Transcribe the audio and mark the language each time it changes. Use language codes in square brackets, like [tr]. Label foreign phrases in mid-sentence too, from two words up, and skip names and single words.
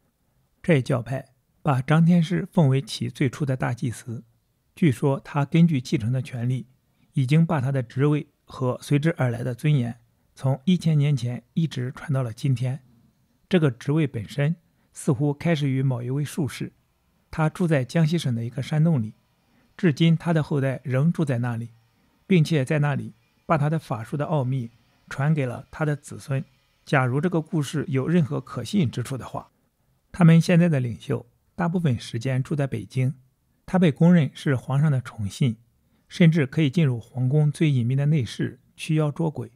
[zh] 這一教派把張天師奉為其最初的大祭司，據說他根據繼承的權利，已經把他的職位和隨之而來的尊嚴從1000年前一直傳到了今天。這個職位本身似乎開始於某一位術士，他住在江西省的一個山洞裡，至今他的後代仍住在那裡，並且在那裡把他的法術的奧秘傳給了他的子孫。假如這個故事有任何可信之處的話，他們現在的領袖大部分時間住在北京，他被公認是皇上的寵信，甚至可以進入皇宮最隱秘的內室驅妖捉鬼。